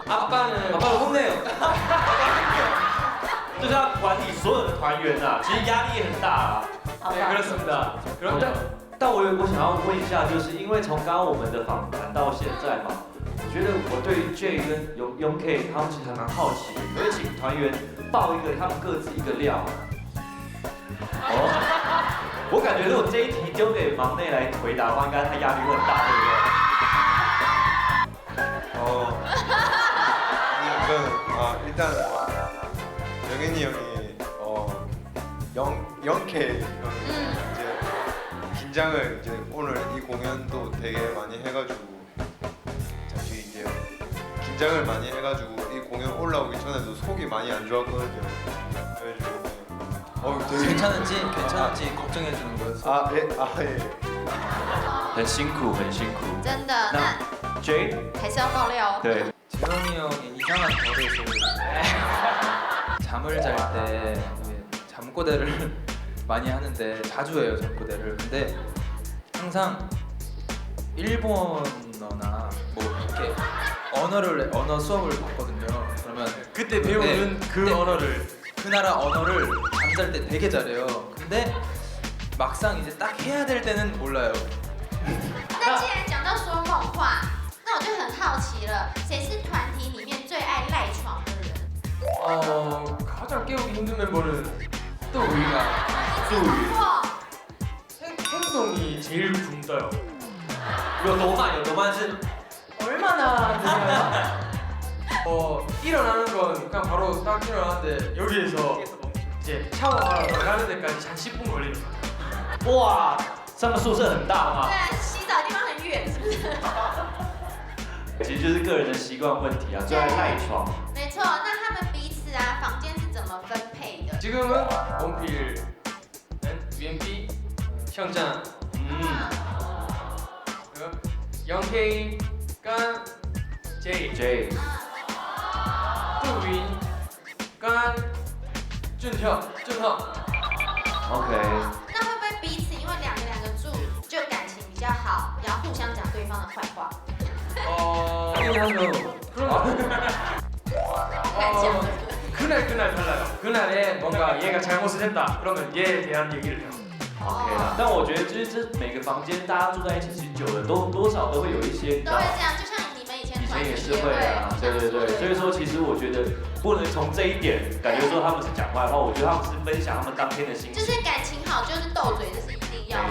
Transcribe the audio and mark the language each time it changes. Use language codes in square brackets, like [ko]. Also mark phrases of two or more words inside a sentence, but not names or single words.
[ko] 아빠는 혼내요. [zh] 就是要管理所有的团员啊，其实压力也很大啊。 [ko] 네, 그렇습니다. 그럼 [zh] 但我想要问一下，就是因为从刚刚我们的访谈到现在嘛，我觉得我对 J 跟Young-K 他们其实还蛮好奇的，可以请团员报一个他们各自一个料。我感觉如果这一题丢给忙内来回答的话，应该他压力会很大，对不对？ [ko] 일단 영현이 형이 영케 형이 이제 긴장을 이제 오늘 이 공연도 되게 많이 해가지고 잠시 이제 긴장을 많이 해가지고 이 공연 올라오기 전에도 속이 많이 안 좋았거든요. 그래가지고 되게 괜찮은지 걱정해 주는 거였어. 예. [zh] 很辛苦，很辛苦。真的，那 J 还是要爆料哦。对， [ko] 재영이 형이 이상한 버릇을 잠을 잘 때 잠꼬대를 많이 하는데 자주 해요 잠꼬대를. 근데 항상 일본어나 뭐 이렇게 언어 수업을 받거든요. 그러면 그때 배우는 그 네. 언어를 그 나라 언어를 잠잘 때 되게 잘해요. 근데 막상 이제 딱 해야 될 때는 몰라요. [zh] 那既然讲到说梦话，那我就很好奇了，谁是团体里面最爱赖床的人？ [ko] 가장 깨우기 힘든 멤버는 또 우리가 [zh] 怎么过？ [ko] 행동이 제일 굶떠요. [zh] 有多慢？有多慢是 [ko] 얼마나 느려요? 일어나는 건 그냥 바로 딱 일어나는데 여기에서 이제 샤워하러 나가는 데까지 한 10분 걸리는 거예요. [zh] 哇，他们宿舍很大吗对？啊，洗澡地方很远，是不是？其实就是个人的习惯问题啊，最爱赖床。没错，那他们彼此啊，房间是怎么分配的？ [ko] 지금은 원필, UMP, 형장, 영케이가 제이, J， [zh] 杜云跟준혁 ，OK，那会不会彼此因为两个住就感情比较好，然后互相讲对方的坏话？ [ko] 당연히 하죠. 그럼 [zh] 敢讲？ [ko] 그날 달라요. 그날에 뭔가 얘가 잘못을 했다. 그러면 얘에 대한 얘기를 해요. [zh] OK 啦，但我觉得就是这每个房间大家住在一起，其实久了多少都会有一些，都会这样，就像你们以前以团体前也是会啊，对对对，所以说其实我觉得不能从这一点感觉说他们是讲坏话，我觉得他们是分享他们当天的心情。就是感情好就是斗嘴，这是一定要的、